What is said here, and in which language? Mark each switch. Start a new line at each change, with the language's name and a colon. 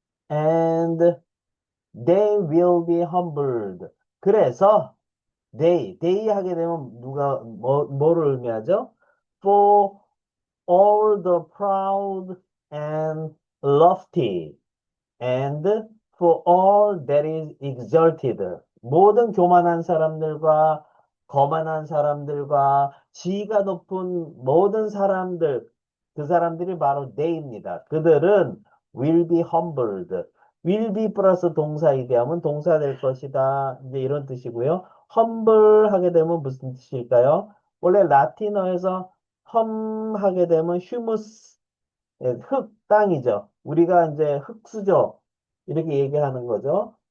English: And they will be humbled.
Korean: 그래서 they 하게 되면 뭐를 의미하죠?
English: For all the proud and lofty and for all that is exalted.
Korean: 모든 교만한 사람들과 거만한 사람들과 지위가 높은 모든 사람들, 그 사람들이 바로 they입니다. 그들은
English: will be humbled.
Korean: will be 플러스 동사 이대하면 동사 될 것이다. 이제 이런 뜻이고요. humble 하게 되면 무슨 뜻일까요? 원래 라틴어에서 하게 되면 humus 예, 흙, 땅이죠. 우리가 이제 흙수저 이렇게 얘기하는 거죠.